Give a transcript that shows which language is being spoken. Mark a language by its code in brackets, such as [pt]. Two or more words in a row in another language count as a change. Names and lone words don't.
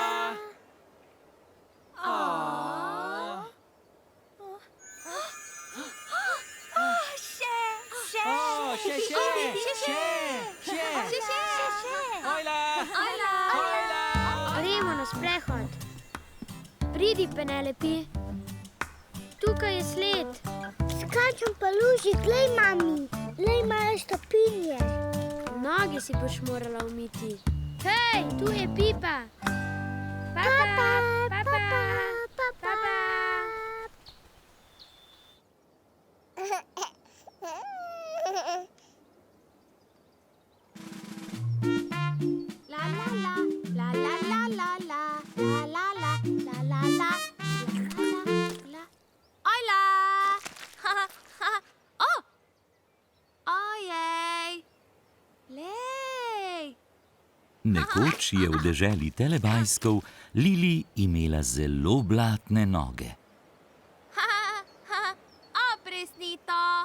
[sl] Gremo na sprehod. Pridi, Penelope. Tukaj je sled. Skačem po luži, glej, mami. Glej, imajo stopinje. Noge si boš morala umiti. Hej, tu je Pipa. Papa. La la la, la la la la la, la la la, la la la, la. Hola! Oh! Ojej! Lej! Nekoč je v deželi Telebajskov Lili imela zelo blatne noge. Presnito!